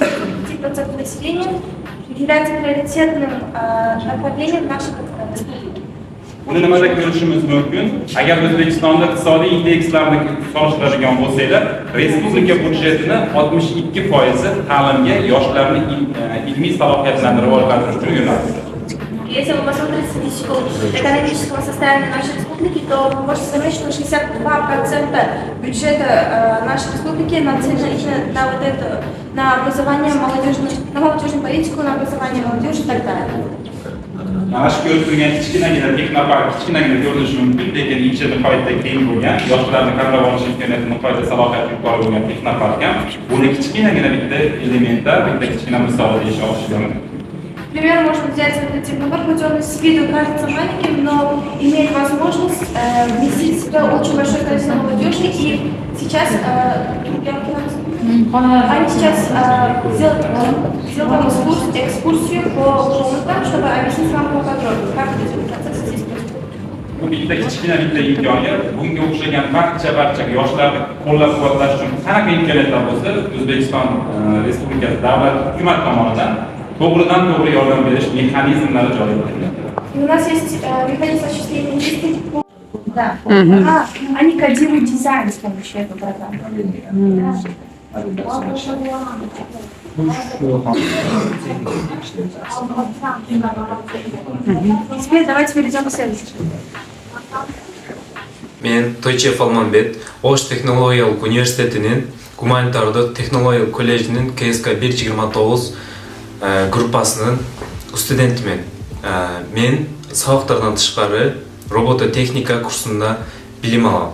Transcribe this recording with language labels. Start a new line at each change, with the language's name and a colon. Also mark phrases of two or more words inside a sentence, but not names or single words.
Russian: 5% населения, является приоритетным направлением нашей республики.
Uzbek: Buni nimada ko'rishimiz mumkin? Agar O'zbekistonda iqtisodiy indekslarni solishtiradigan bo'lsanglar, respublika budjetini 62% ta'limga, yoshlarning ilmiy salohiyatlarini rivojlantirish uchun yo'naltiriladi.
Russian: Если вы посмотрите статистику экономического состояния нашей республики, то вы можете заметить, что 62% бюджета нашей республики нацелено именно на вот это, на образование на молодежную политику, на образование молодежи и так далее.
Uzbek: Mana shu ko'rib turgan kichkinagina texnopark kichkinagina ko'rinishi mumkin, lekin ichi nihoyatda keng bo'lgan, yoshlarni qamrab olish imkoniyati nihoyatda salohiyati yuqori bo'lgan texnopark ham buni kichkinagina bitta elementda, bitta kichkina misoli deyish mumkin.
Russian: Например, можно взять этот технопарк, хоть он с виду кажется маленьким, но имеет возможность вместить в себя очень большое количество молодежи. И сейчас они сейчас сделают вам экскурсию по комнатам, чтобы объяснить вам поподробнее, как эти процессы здесь происходят.
Uzbek: Bu bitta kichkina imkoniyat, bunga o'xshagan barcha yoshlarni qo'llab-quvvatlash uchun qanaqa imkoniyatlar bo'lsa, O'zbekiston Respublikasi davlat hukumat tomonidan to'g'ridan-to'g'ri yordam berish mexanizmlari joriy etilgan.
Russian: У нас есть механизм осуществления инвестиций. Да. Они кодируют дизайн с помощью этой программы. Теперь давайте перейдем к следующему.
Kyrgyz: Мен Тойчев Алманбет, Ош технологиялык университетинин гуманитардык технологиялык колледжинин КСК 129 группасынын студентимин. Мен сабактардан тышкары робототехника курсунда билим алам.